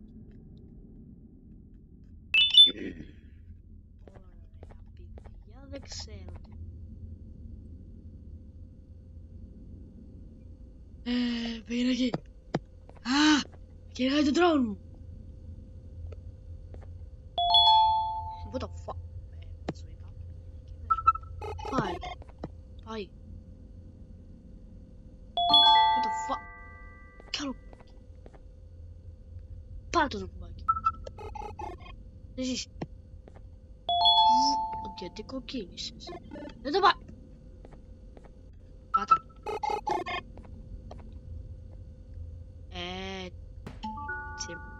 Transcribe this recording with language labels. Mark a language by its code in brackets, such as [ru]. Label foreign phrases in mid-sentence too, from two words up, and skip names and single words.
[el] Ωραία παιδιά, δεν ξέρω. Πήγαινε εκεί. Κυνηγάει τον τρόν μου. [en] What the fuck. [el] Σου είπα. Πάει. Πάει. [en] What the fuck. [el] Καλό. Πάρε το κουμπάκι. Εσείς. Γιατί κοκκίνησες. Δεν το πάει. Πάτα. Έτσι.